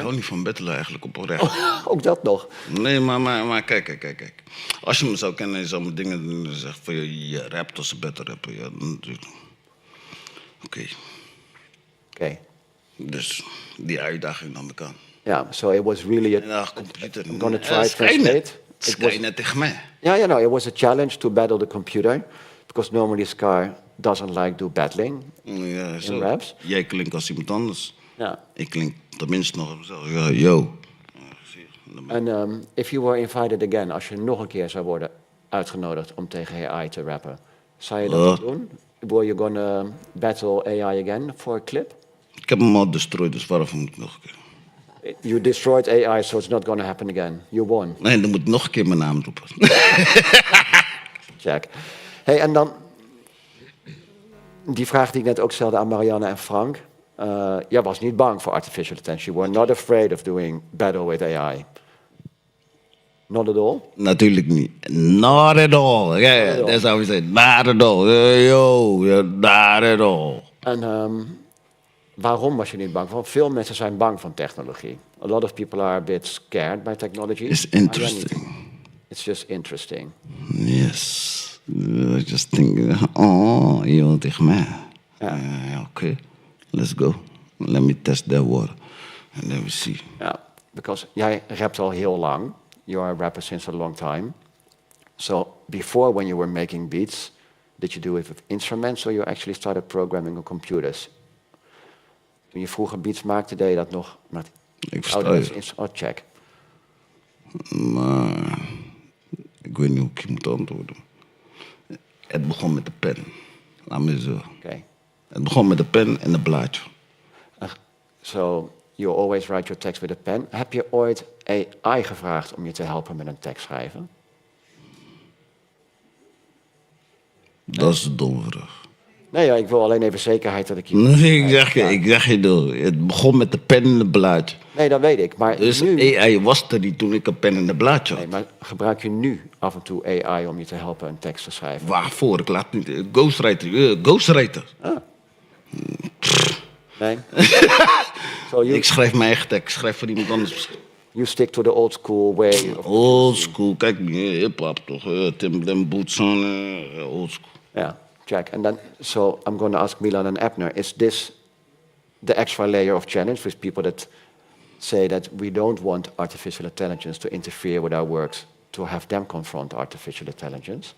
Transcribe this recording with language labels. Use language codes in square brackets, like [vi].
[nl] hou niet van battelen eigenlijk oprecht. Ook dat nog. Nee, maar kijk. Als je me zou kennen en je zou me dingen doen en zegt van je rapt als een better rapper. Ja, dan Oké. Dus die uitdaging nam ik aan. [en] Yeah, so it was really a... [nl] Ja, computer. [en] I'm gonna try to translate. [nl] Skynet tegen mij. [en] Yeah, it was a challenge to battle the computer. Because normally Sky doesn't like do battling. [nl] Ja, zo. [en] In raps? [nl] Jij klinkt als iemand anders. Ja. Ik klink tenminste nog op mezelf. Ja, yo. En [en] if you were invited again, [nl] als je nog een keer zou worden uitgenodigd om tegen AI te rappen, zou je dat doen? [en] Were you gonna battle AI again for a clip? [nl] Ik heb hem al destroyed, dus waarom moet ik nog een keer? [en] You destroyed AI, so it's not gonna happen again. You won. [nl] Nee, dan moet ik nog een keer mijn naam roepen. [en] Check. [nl] Hey, en dan die vraag die ik net ook stelde aan Marianne en Frank. Jij was niet bang voor artificial intelligence. [en] You were not afraid of doing battle with AI. Not at all? [nl] Natuurlijk niet. [en] Not at all. Ja, that's how we say. Not at all. Not at all. [nl] En waarom was je niet bang? Want veel mensen zijn bang van technologie. [en] A lot of people are a bit scared by technology. It's interesting. It's just interesting. Yes. I just think, oh, [nl] je wilt tegen mij. [en] Oké. Let's go. Let me test that water. And then we see. Yeah, because [nl] jij rapt al heel lang. [en] You are a rapper since a long time. So before, when you were making beats, did you do it with instruments or you actually started programming on computers? [nl] Toen je vroeger beats maakte, deed je dat nog met Ik versta je. check. Maar ik weet niet hoe ik je moet antwoorden. Het begon met de pen. Laat me zo. [en] Okay. [nl] Het begon met de pen en een blaadje. [en] So you always write your text with a pen. [nl] Heb je ooit AI gevraagd om je te helpen met een tekst schrijven? Dat is een domme vraag. Nee, ja, ik wil alleen even zekerheid dat ik je... Nee, ik zeg je door. Het begon met de pen en een blaadje. Nee, dat weet ik. Maar Dus nu... AI was er niet toen ik een pen en een blaadje had. Nee, maar gebruik je nu af en toe AI om je te helpen een tekst te schrijven? Waarvoor? Ik laat niet... Ghostwriter. Nee? So Ik schrijf mijn eigen tekst. Ik schrijf voor iemand anders. [en] You stick to the old school way of... Old school. [nl] Kijk, hip-hop toch. [en] Timberland boots on. Old school. Yeah, check. And then, so I'm going to ask Milan and Ebner, is this the extra layer of challenge with people that say that we don't want artificial intelligence to interfere with our works, to have them confront artificial intelligence?